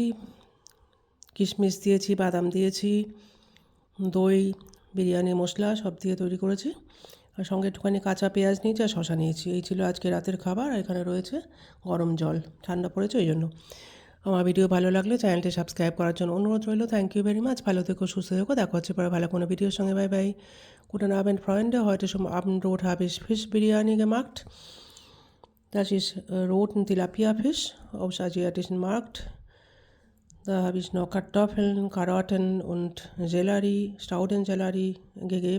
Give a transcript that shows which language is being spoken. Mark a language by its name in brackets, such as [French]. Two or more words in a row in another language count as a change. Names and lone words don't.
[Bangla] কিশমিশ দিয়েছি, বাদাম দিয়েছি, দই, বিরিয়ানি মশলা সব দিয়ে তৈরি করেছি। আর সঙ্গে একটুখানি কাঁচা পেঁয়াজ নিয়েছি আর শশা নিয়েছি। এই ছিল আজকে রাতের খাবার। আর এখানে রয়েছে গরম জল, ঠান্ডা পড়েছে ওই জন্য। আমার ভিডিও ভালো লাগলে চ্যানেলটি সাবস্ক্রাইব করার জন্য অনুরোধ রইল। [English] thank you very much. [Bangla] ভালো থেকো, সুস্থ থেকো। দেখা হচ্ছে পরে ভালো কোনো ভিডিওর সঙ্গে। [English] bye bye. [German] Guten Abend, Freunde. Heute zum Abendbrot habe ich Fischbiryani gemacht. Das ist roten Tilapia-Fisch aus asiatischen Markt. Da habe ich noch Kartoffeln, Karotten und Sellerie, Staudensellerie gegeben.